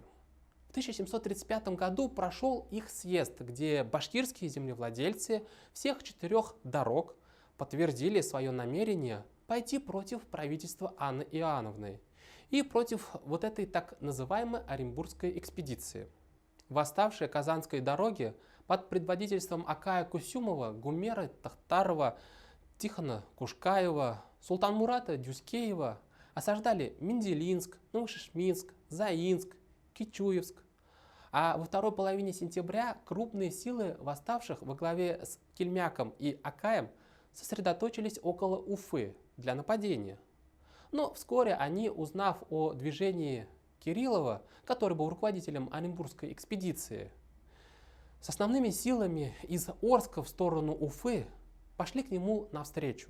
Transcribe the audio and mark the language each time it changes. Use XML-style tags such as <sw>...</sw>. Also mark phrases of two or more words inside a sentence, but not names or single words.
<ru>В 1735 году прошел их съезд, где башкирские землевладельцы всех 4 дорог подтвердили свое намерение пойти против правительства Анны Иоанновны и против вот этой так называемой Оренбургской экспедиции. Восставшие Казанской дороги под предводительством Акая Кусюмова, Гумера Тахтарова, Тихона Кушкаева, Султанмурата Дюскеева осаждали Менделинск, Новошишминск, Заинск, Кичуевск. А во второй половине сентября крупные силы восставших во главе с Кельмяком и Акаем сосредоточились около Уфы для нападения. Но вскоре они, узнав о движении Кириллова, который был руководителем Оренбургской экспедиции, с основными силами из Орска в сторону Уфы пошли к нему навстречу.</ru>